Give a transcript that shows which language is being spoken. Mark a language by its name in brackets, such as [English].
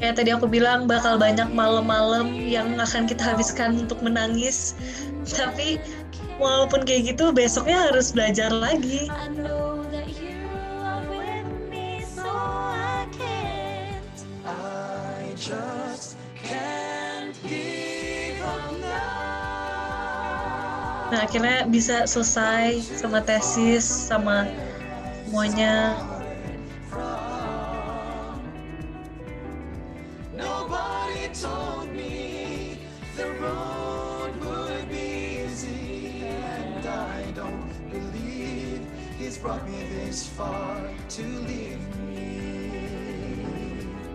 [Indonesian] Kayak tadi aku bilang bakal banyak malam-malam yang akan kita habiskan untuk menangis. Tapi walaupun kayak gitu, besoknya harus belajar lagi. [English] I know that you are with me, so I can't. I just can't give up now. [Indonesian] Nah, akhirnya bisa selesai sama tesis, sama semuanya. [English] Nobody told me the road would be easy, and I don't believe He's brought me this far to leave me.